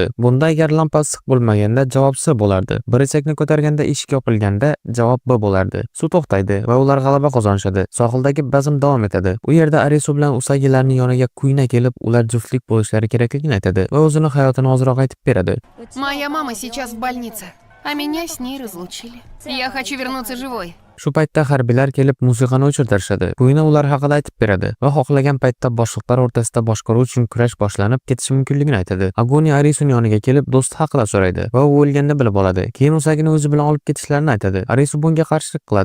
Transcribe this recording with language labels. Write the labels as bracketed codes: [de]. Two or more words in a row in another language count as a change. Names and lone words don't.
[uz] Bunda agar lampa issiq bo'lmaganda javob S bo'lardi. Bir risakni ko'targanda eshik yopilganda javob B bo'lardi. Suv to'xtaydi va ular g'alaba qozonishadi. Sohildagi bazm davom etadi. U yerda Arisu bilan Usagilarning yoniga Kuyna kelib, ular juftlik bo'lishlari kerakligini aytadi va o'zining hayotini ozroq aytib beradi. [ru] Моя мама сейчас в больнице, а меня с ней разлучили. Я хочу вернуться живой. [uz] Shu paytda harbiylar kelib musiqani o'chirtirishadi. Kuyna ular haqida aytib beradi va xohlagan paytda boshliqlar o'rtasida boshqaruv uchun kurash boshlanib ketishi mumkinligini aytadi. Agoni Arisuning yoniga kelib do'sti haqida so'raydi va u o'lganini bilib oladi. Keyin Usagini o'zi bilan olib ketishlarini aytadi. Arisu bunga qarshilik qiladi.